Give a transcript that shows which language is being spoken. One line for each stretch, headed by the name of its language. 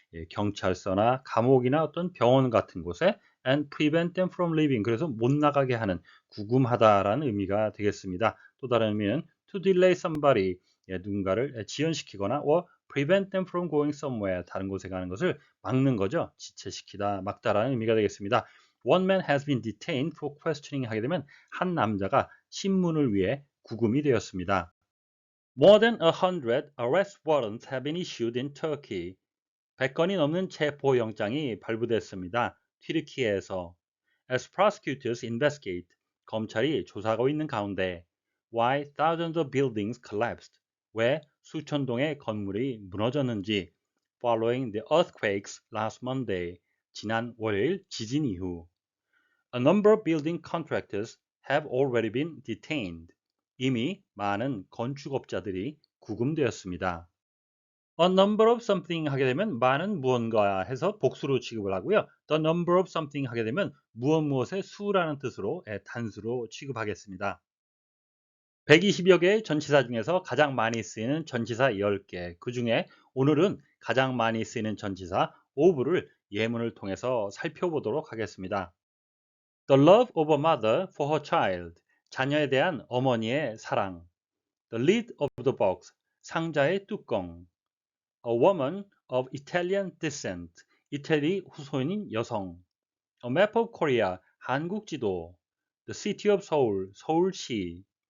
Korean: 경찰서나 감옥이나 어떤 병원 같은 곳에
English: and prevent them from leaving,
Korean: 그래서 못 나가게 하는, 구금하다라는 의미가 되겠습니다. 또 다른 의미는
English: to delay somebody,
Korean: 누군가를 지연시키거나
English: or prevent them from going somewhere,
Korean: 다른 곳에 가는 것을 막는 거죠. 지체시키다, 막다라는 의미가 되겠습니다.
English: One man has been detained for questioning
Korean: 하게 되면 한 남자가 신문을 위해 구금이 되었습니다.
English: More than 100 arrest warrants have been issued in Turkey.
Korean: 100건이 넘는 체포영장이 발부됐습니다. 튀르키예에서.
English: As prosecutors investigate,
Korean: 검찰이 조사하고 있는 가운데
English: why thousands of buildings collapsed,
Korean: 왜 수천 동의 건물이 무너졌는지
English: following the earthquakes last Monday,
Korean: 지난 월요일 지진 이후.
English: A number of building contractors have already been detained.
Korean: 이미 많은 건축업자들이 구금되었습니다.
English: A number of something
Korean: 하게 되면 많은 무언가 해서 복수로 취급을 하고요.
English: The number of something
Korean: 하게 되면 무엇의 수라는 뜻으로 단수로 취급하겠습니다. 120여 개의 전치사 중에서 가장 많이 쓰이는 전치사 10개, 그 중에 오늘은 가장 많이 쓰이는 전치사 of를 예문을 통해서 살펴보도록 하겠습니다.
English: The love of a mother for her child,
Korean: 자녀에 대한 어머니의 사랑.
English: The lid of the box,
Korean: 상자의 뚜껑.
English: A woman of Italian descent,
Korean: 이태리 후손인 여성.
English: A map of Korea,
Korean: 한국 지도.
English: The city of Seoul,
Korean: 서울시.